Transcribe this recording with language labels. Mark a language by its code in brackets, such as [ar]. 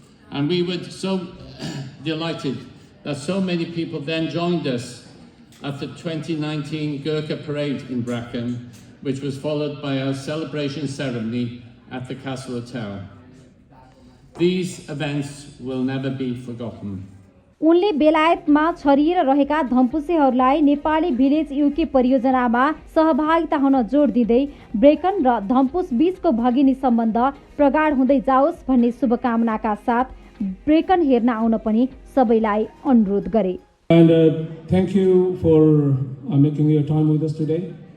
[en] And we were so delighted that so many people then joined us at the 2019 Gurkha Parade in Brecon, which was followed by a celebration ceremony at the Castle Hotel. These events will never be forgotten. [ne] उनले बेलायतमा छरिएर रहेका धम्पुसेहरूलाई Nepali village UK परियोजनामा सहभागिता हुन जोड दिँदै ब्रेकन र धम्पुस बीचको भगिनी सम्बन्ध प्रगाढ हुँदै जाओस् भन्ने शुभकामनाका साथ ब्रेकन हेर्न आउन पनि सबैलाई अनुरोध गरे। [en] And thank you for making your time with us today.